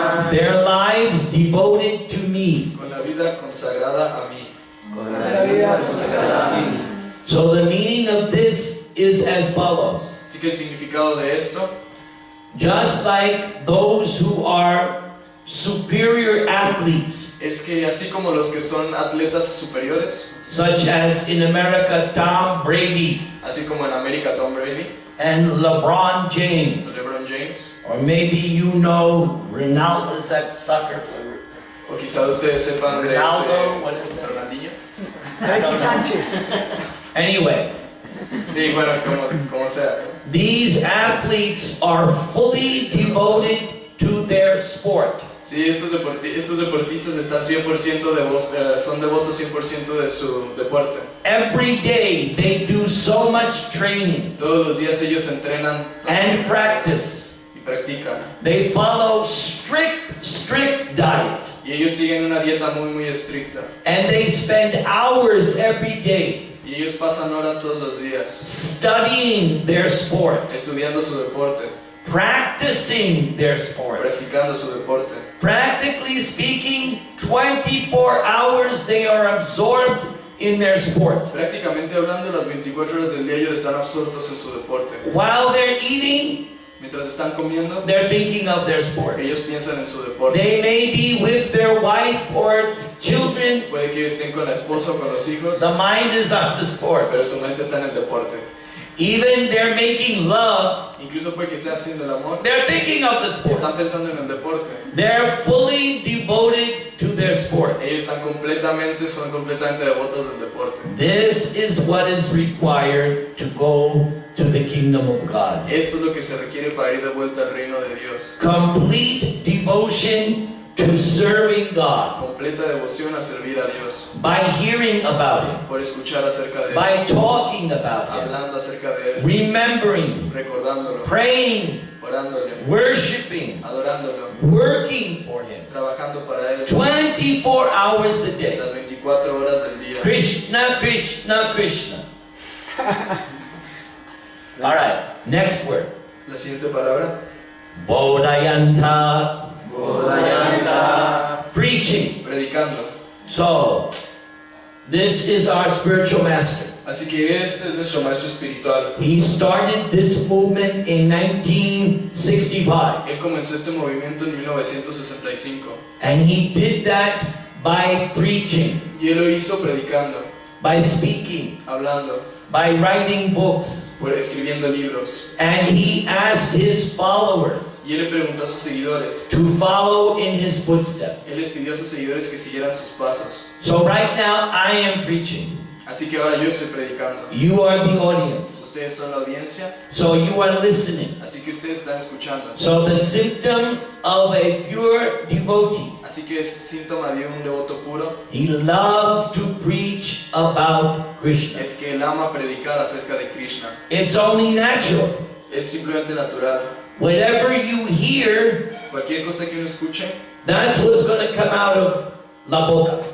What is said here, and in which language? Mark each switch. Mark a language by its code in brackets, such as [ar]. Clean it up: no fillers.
[en] Their lives devoted to me. [es] Con la vida consagrada a mí. Con la vida consagrada a mí. [en] So the meaning of this is as follows. [es] Así que el significado de esto, [en] Just like those who are superior athletes, [es] es que así como los que son atletas superiores, [en] such as in America Tom Brady [es] así como en América Tom Brady, [en] and LeBron James, [es] LeBron James, [en] or maybe you know Ronaldo, is that soccer player? [es] o quizá ustedes sepan de [en] Ronaldo, what is [es] ese [en] that? [es] Ronaldinho. Alexis Sánchez. [en] Anyway, [es] Sí, bueno, como sea. [en] these athletes are fully devoted to their sport. [es] Sí, estos deportistas están 100% son devotos 100% de su deporte. [en] Every day they do so much training [es] Todos los días ellos entrenan [en] and practice. [es] y practican. [en] They follow strict diet. [es] Y ellos siguen una dieta muy estricta. [en] And they spend hours every day [es] Y ellos pasan horas todos los días [en] studying their sport, [es] estudiando su deporte, [en] practicing their sport. [es] practicando su deporte. [en] Practically speaking, 24 hours they are absorbed in their sport. [es] Prácticamente hablando, las 24 horas del día ellos están absortos en su deporte. [en] While they're eating, [es] Mientras están comiendo, [en] they're thinking of their sport. [es] ellos piensan en su deporte. [en] They may be with their wife or children. [es] Puede que ellos estén con la esposa o con los hijos, [en] The mind is on the sport. [es] pero su mente está en el deporte. [en] Even they're making love, [es] Incluso puede que esté haciendo el amor, [en] they're thinking of the sport. [es] están pensando en el deporte. [en] They're fully devoted to their sport. [es] Ellos son completamente devotos del deporte. [en] This is what is required to go to the kingdom of God. [es] Esto es lo que se requiere para ir de vuelta al reino de Dios. [en] Complete devotion to serving God, [es] completa devoción a servir a Dios, [en] by hearing about Him, [es] por escuchar acerca de Él, [en] by talking about Him, [es] hablando acerca de Él, [en] remembering, [es] recordándolo, [en] praying, [es] orándole, [en] worshiping, [es] adorándolo, [en] working for Him, [es] trabajando para Él [en] 24 hours a day. [es] las 24 horas del día. [en] Krishna, Krishna, Krishna. All right, next word. [es] La siguiente palabra, [en] Bodhayanta, [es] Bodhayanta. [en] preaching. [es] predicando. [en] So, this is our spiritual master. [es] Así que este es nuestro maestro espiritual. [en] He started this movement in 1965, [es] Él comenzó este movimiento en 1965 [en] and he did that by preaching, [es] y él lo hizo predicando, [en] by speaking, [es] hablando, [en] by writing books, [es] por escribiendo libros. [en] and he asked his followers [es] Y él le preguntó a sus seguidores, [en] to follow in his footsteps. [es] él les pidió a sus seguidores que siguieran sus pasos. [en] So right now I am preaching. [es] Así que ahora yo estoy predicando. [en] You are the audience. [es] Ustedes son la audiencia, [en] So you are listening. [es] así que ustedes están escuchando. [en] So the symptom of a pure devotee, [es] Así que es síntoma de un devoto puro, [en] he loves to preach about Krishna. [es] es que él ama predicar acerca de Krishna. [en] It's only natural. [es] Es simplemente natural. [en] Whatever you hear, [es] Cualquier cosa que uno escuche, [en] that's what's going to come out of [es] la boca.